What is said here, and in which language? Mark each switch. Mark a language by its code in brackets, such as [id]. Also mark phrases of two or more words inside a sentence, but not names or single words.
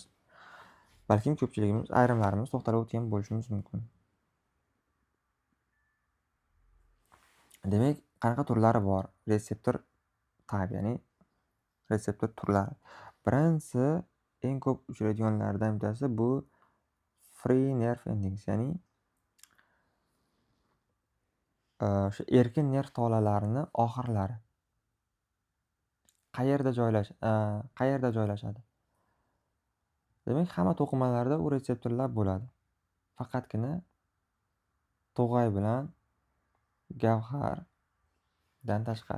[uz] Balkim ko'pchiligimiz, ayrimlarimiz to'xtalib o'tgan bo'lishimiz mumkin. Demak, qanaqa turlari bor? Reseptor type, ya'ni reseptor turlari. Birinchisi, eng ko'p uchraydiganlardan bittasi bu [en] free nerve endings, [uz] ya'ni o'sha erkin nerv tolalarining oxirlari. Qayerda joylashadi? Demak, hamma to'qimalarda u reseptorlar bo'ladi. Faqatgina to'g'ay bilan gavhardan tashqari.